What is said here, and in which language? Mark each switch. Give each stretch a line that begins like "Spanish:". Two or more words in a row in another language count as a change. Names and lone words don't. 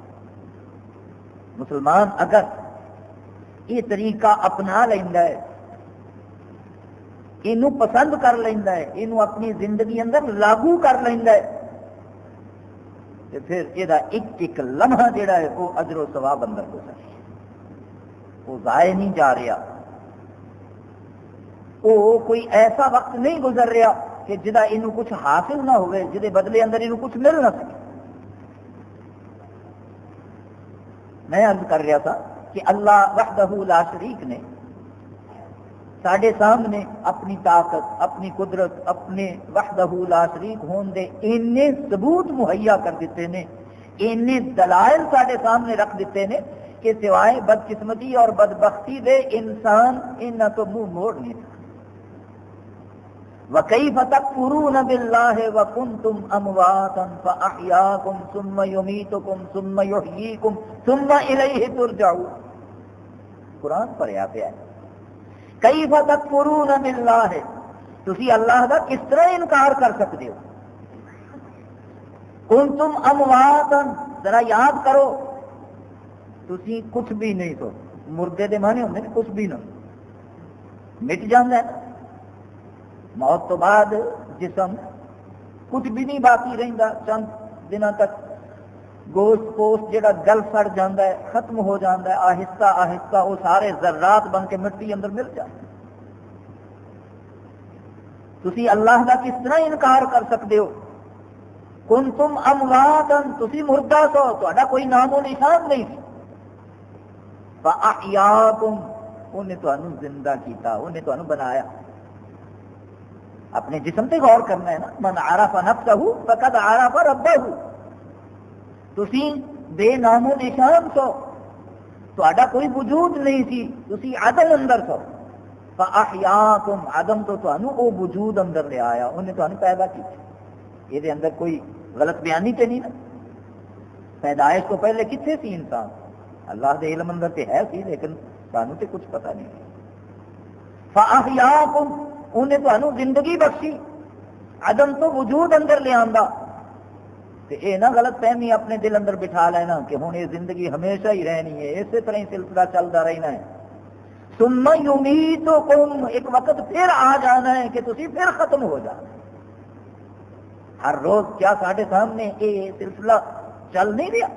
Punjabi: مسلمان اگر یہ طریقہ اپنا لینا ہے، یہ پسند کر لینا ہے، یہ اپنی زندگی اندر لاگو کر لینا ہے، تو پھر یہ ایک ایک لمحہ جڑا ہے وہ اجر و ثواب اندر گزر ہے، وہ ضائع نہیں جا رہا، وہ کوئی ایسا وقت نہیں گزر رہا کہ جہاں یہ کچھ حاصل نہ ہوئے، جہے بدلے اندر یہ کچھ مل نہ سکے۔ میں عرض کر رہا تھا کہ اللہ وحدہ لا شریک نے ساڈے سامنے اپنی طاقت، اپنی قدرت، اپنے وحدہ لا شریک ہون دے اینے ثبوت مہیا کر دیتے ہیں، اینے دلائل ساڈے سامنے رکھ دیتے ہیں کہ سوائے بدقسمتی اور بدبختی دے انسان انہاں تو منہ موڑ نہیں سکتا۔
Arabic: وَكَيْفَ تَكْفُرُونَ بِاللَّهِ وَكُنْتُمْ أَمْوَاتًا فَأَحْيَاكُمْ ثُمَّ يُمِيتُكُمْ ثُمَّ يُحْيِيكُمْ ثُمَّ إِلَيْهِ تُرْجَعُونَ۔
Punjabi: قرآن پڑھیا پیا ہے،
Arabic: کیف تکفرون باللہ،
Punjabi: تسی اللہ کا کس طرح انکار کر سکتے ہو؟
Arabic: کنتم امواتا،
Punjabi: ذرا یاد کرو تسی کچھ بھی نہیں تو، مردے دے معنی ہوندے کچھ بھی نہ، مٹ جاندہ ہے، موت تو بعد جسم کچھ بھی نہیں باقی رہندا، چند دنوں تک گوشت پوشت جڑا گل سڑ جاندہ ہے، ختم ہو جاندہ ہے، آہستہ آہستہ وہ سارے ذرات بن کے مٹی اندر مل جاتے ہیں۔
Urdu: تسی اللہ کا کس طرح انکار کر سکتے ہو؟
Arabic: کنتم امواتا،
Punjabi: تسی مردہ سو، تہاڈا کوئی نام و نشان نہیں سی، فاحیاکم، انہیں تانوں زندہ کیتا، انہیں تانوں بنایا۔ اپنے جسم پہ غور کرنا ہے نا،
Arabic: من عرف نفسہ فقد عرف ربہ،
Punjabi: تسی بے نام و نشان سو، تہاڈا کوئی وجود نہیں سی، تسی عدم اندر سو، فاحیاکم، عدم تو تانوں او وجود اندر لے آیا، انہیں تانوں پیدا کیتا۔ یہ اندر کوئی غلط بیانی تے نہیں نا، پیدائش تو پہلے کتنے سی انسان؟ اللہ دے علم اندر تے ہے سی، لیکن سانوں تے کچھ پتہ نہیں۔ فاحیاکم، انہیں تانوں زندگی بخشی، عدم تو وجود اندر لے آندا، تے اے نہ غلط فہمی اپنے دل اندر بٹھا لینا کہ ہن یہ زندگی ہمیشہ ہی رہنی ہے، اسی طرح ہی سلسلہ چلتا رہنا ہے۔
Arabic: ثم یمیتکم،
Punjabi: ایک وقت پھر آ جانا ہے کہ تسی پھر ختم ہو جانا۔
Urdu: ہر روز کیا ساڈے سامنے یہ سلسلہ چل نہیں رہا؟